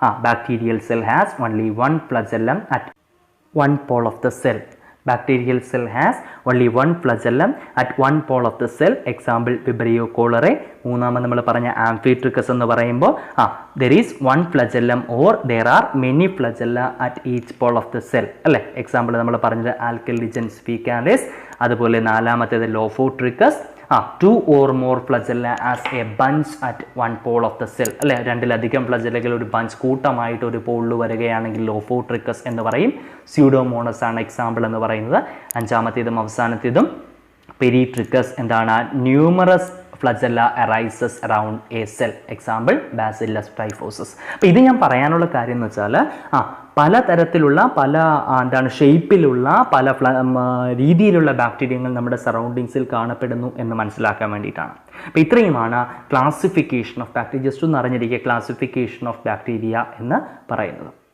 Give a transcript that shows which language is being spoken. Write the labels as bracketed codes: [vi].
[en] Bacterial cell has only 1 flagellum at 1 pole of the cell. Bacterial cell has only 1 flagellum at 1 pole of the cell. Example Vibrio cholerae. [ml] മൂന്നാമത് നമ്മൾ പറഞ്ഞ ആംഫിട്രിക്കസ് എന്ന് പറയുമ്പോൾ [en] there is 1 flagellum or there are many flagella at each pole of the cell, [ml] അല്ലേ? Example നമ്മൾ പറഞ്ഞത് ആൽക്കലിജൻസ് ഫീക്കാലിസ്. അതുപോലെ നാലാമത്തേത് ലോഫോട്രിക്കസ്. [en] 2 or more flagella as a bunch at 1 pole of the cell, [ml] അല്ലെ? 2-ലധികം ഫ്ലജല്ലകൾ ഒരു ബഞ്ച് കൂട്ടമായിട്ട് ഒരു പോളിൽ വരികയാണെങ്കിൽ ലോഫോട്രിക്കസ് എന്ന് പറയും. സ്യൂഡോമോണസ് ആണ് എക്സാമ്പിൾ എന്ന് പറയുന്നത്. അഞ്ചാമത്തേതും അവസാനത്തേതും പെരിട്രിക്കസ്. എന്താണ്? [en] Numerous flagella arises around a cell. Example bacillus typhosus. [ml] അപ്പോൾ ഇത് ഞാൻ പറയാനുള്ള കാര്യം എന്ന് വെച്ചാൽ പലതരത്തിലുള്ള ഷേപ്പിലുള്ള പല രീതിയിലുള്ള ബാക്ടീരിയകൾ നമ്മുടെ സറൗണ്ടിങ്സിൽ കാണപ്പെടുന്നു എന്ന് മനസ്സിലാക്കാൻ വേണ്ടിയിട്ടാണ്. അപ്പോൾ ഇത്രയുമാണ് ക്ലാസിഫിക്കേഷൻ ഓഫ് ബാക്ടീരിയ. ജസ്റ്റ് ഒന്ന് അറിഞ്ഞിരിക്കുക ക്ലാസിഫിക്കേഷൻ ഓഫ് ബാക്ടീരിയ എന്ന് പറയുന്നത്.